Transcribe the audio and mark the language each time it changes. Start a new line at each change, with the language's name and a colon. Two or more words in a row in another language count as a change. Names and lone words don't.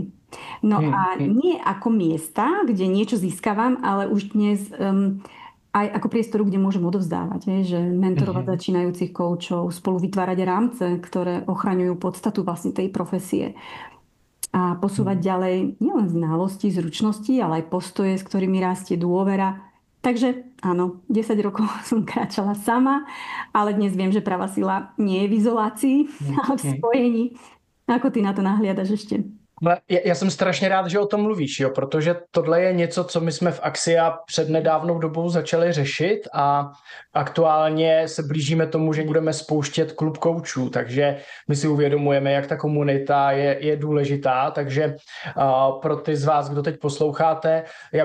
Slovak: No a nie ako miesta, kde niečo získavam, ale už dnes aj ako priestoru, kde môžem odovzdávať, že mentorovať začínajúcich koučov, spolu vytvárať rámce, ktoré ochraňujú podstatu vlastne tej profesie. A posúvať ďalej nielen znalosti, zručnosti, ale aj postoje, s ktorými rastie dôvera. Takže áno, 10 rokov som kráčala sama, ale dnes viem, že pravá sila nie je v izolácii, ale v spojení. Ako ty na to nahliadaš ešte?
Czech: Já jsem strašně rád, že o tom mluvíš, jo, protože tohle je něco, co my jsme v Axia před nedávnou dobou začali řešit a aktuálně se blížíme tomu, že budeme spouštět klub koučů, takže my si uvědomujeme, jak ta komunita je důležitá, takže pro ty z vás, kdo teď posloucháte, já